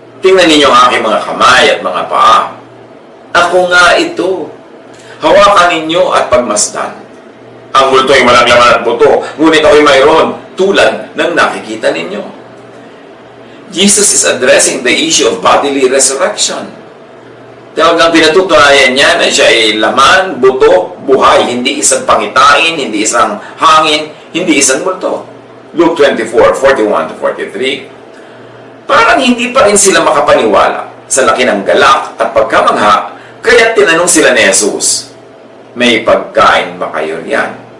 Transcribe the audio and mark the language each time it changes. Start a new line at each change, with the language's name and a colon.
Filipino: Tingnan ninyo ang aking mga kamay at mga paa. Ako nga ito. Hawakan ninyo at pagmasdan. Ang multo ay walang laman at buto, ngunit ako'y mayroon, tulad ng nakikita ninyo.
English: Jesus is addressing the issue of bodily resurrection.
Filipino: Talagang pinatutunayan niya na siya ay laman, buto, buhay, hindi isang pangitain, hindi isang hangin, hindi isang multo.
English: Luke 24:41-43.
Filipino: Parang hindi pa rin sila makapaniwala sa laki ng galak at pagkamangha, kaya tinanong sila ni Jesus, may pagkain ba kayo riyan?